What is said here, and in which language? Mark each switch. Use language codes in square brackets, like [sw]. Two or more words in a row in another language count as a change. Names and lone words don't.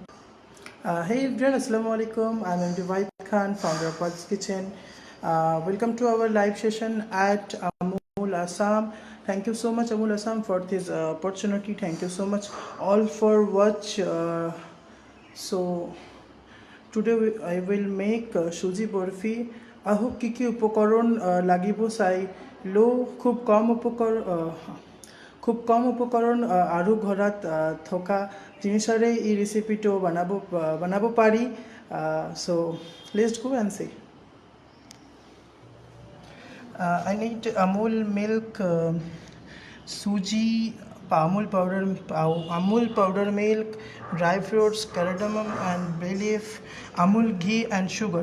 [en] Hey everyone, Assalamu alaikum. I'm MD Vibe Khan, founder of What's Kitchen. Welcome to our live session at Amul Assam. Thank you so much, Amul Assam, for this opportunity. Thank you so much all for watch. So today I will make [as] সুজি বরফি আহক কি কি উপকরণ লাগিব চাই লো খুব কম উপকৰণ আৰু ঘৰত থকা জিনিসৰে এই ৰেচিপিটো বনাব পাৰি [en] so let's go and see. I need Amul milk, suji, Amul powder milk, dry fruits, cardamom and bay leaf, Amul ghee and sugar.